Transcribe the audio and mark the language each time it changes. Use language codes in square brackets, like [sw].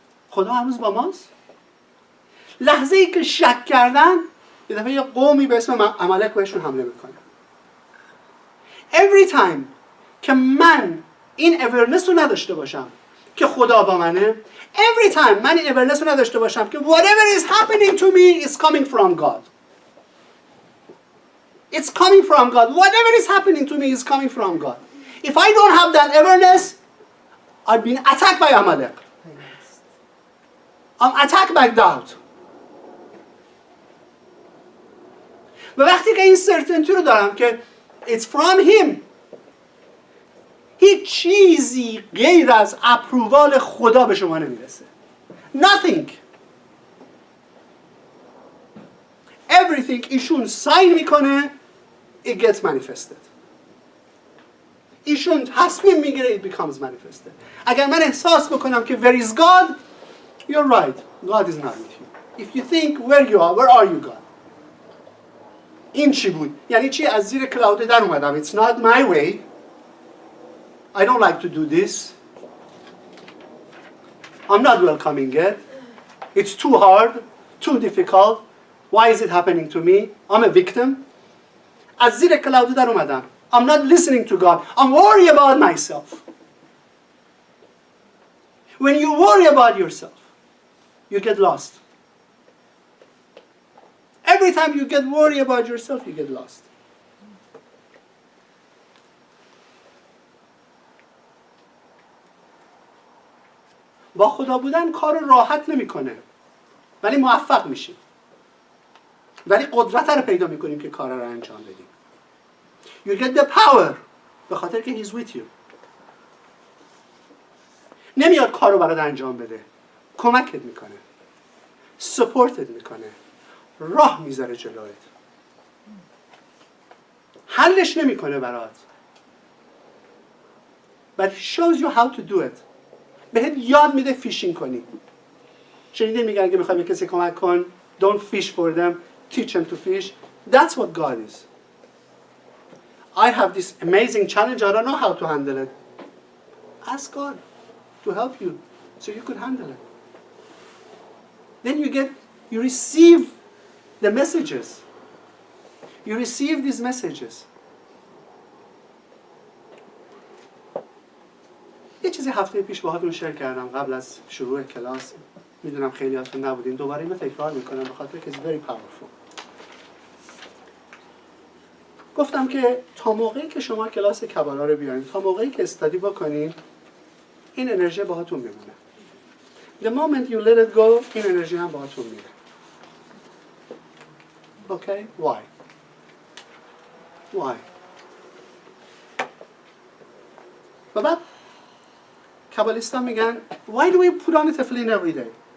[fa] خدا هنوز با ماست؟ لحظه ای که شک کردن یه دفعه یه قومی به اسم عمالق بهشون حمله میکنه. [en] Every time [fa] که من این awareness رو نداشته باشم که خدا با منه، [en] every time [fa] من این awareness رو نداشته باشم که [en] whatever is happening to me is coming from God. It's coming from God. Whatever is happening to me is coming from God. If I don't have that awareness, I've been attacked by Amalek. I'm attacked by doubt. [fa] و وقتی که این certainty رو دارم که [en] it's from him، [fa] هیچ چیزی غیر از اپرووال خدا به شما نمیرسه. [en] Nothing. Everything [fa] ایشون ساین میکنه [en] it gets manifested. [fa] ایشون تصمیم میگیره [en] it becomes manifested. [fa] اگر من احساس بکنم که [en] where is God, you're right. God is not with you. If you think where are you God? [fa] این چی بود؟ یعنی چی؟ از زیر کلاود در اومدم. [en] It's not my way. I don't like to do this. I'm not welcoming it. It's too hard, too difficult. Why is it happening to me? I'm a victim. [fa] از زیر کلاود در اومدم. [en] I'm not listening to God. I'm worried about myself. When you worry about yourself, you get lost. Every time you get worried about yourself, you get lost. [fa] با خدا بودن کار راحت نمیکنه، ولی موفق میشیم. ولی قدرت رو پیدا میکنیم که کار رو انجام بدیم. [en] You get the power [fa] به خاطر که [en] he's with you. [fa] نمیاد کار رو برات انجام بده، کمکت میکنه، سپورتت میکنه، راه میذاره جلویت، حلش نمیکنه برات، [en] but he shows you how to do it. [fa] بهت یاد میده فیشینگ کنی. شنیدین میگن که میخوای به کسی کمک کن [en] don't fish for them, teach them to fish. That's what God is. I have this amazing challenge, I don't know how to handle it. Ask God to help you so you could handle it. Then you receive the messages. You receive these messages. [fa] یه چیزی هفته پیش باهاتون شیر کردم قبل از شروع کلاس. میدونم خیلی هاتون نبودین. دوباره اینو تکرار میکنم به خاطر که [en] it's very powerful. [fa] گفتم که تا موقعی که شما کلاس کبالا رو بیارین، تا موقعی که استادی بکنین، این انرژی باهاتون میمونه. [en] The moment you let it go, [fa] این انرژی هم باهاتون میره. [en] Okay? Why? Why? [fa] و بعد کابالیستان میگن [en] why do we put on a tefillin every day?